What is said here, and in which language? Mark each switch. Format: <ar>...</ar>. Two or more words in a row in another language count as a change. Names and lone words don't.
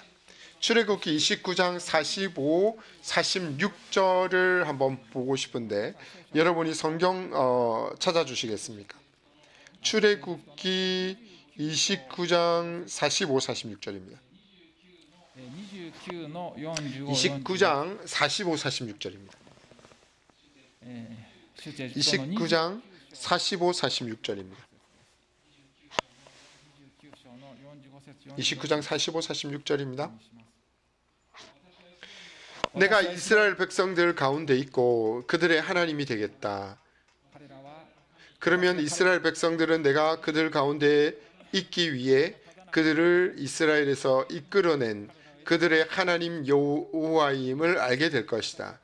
<ko>출애굽기 29장 45, 46절을 한번 보고 싶은데 여러분이 성경 찾아주시겠습니까? 출애굽기 29장 45, 46절입니다. 29장 45, 46절입니다.</ko> <ja>出エジプトの</ja> <ko>29장 45, 46절입니다.</ko> <ja>29 章の45節</ja> <ko>29장 45, 46절입니다.</ko> <ja>にします。</ja> <ko>내가 이스라엘 백성들 가운데 있고 그들의 하나님이 되겠다.</ko> <ja>彼らは</ja> <ko>그러면 이스라엘 백성들은 내가 그들 가운데 있기 위해 그들을 이스라엘에서 이끌어낸 그들의 하나님 여호와임을 알게 될 것이다.</ko>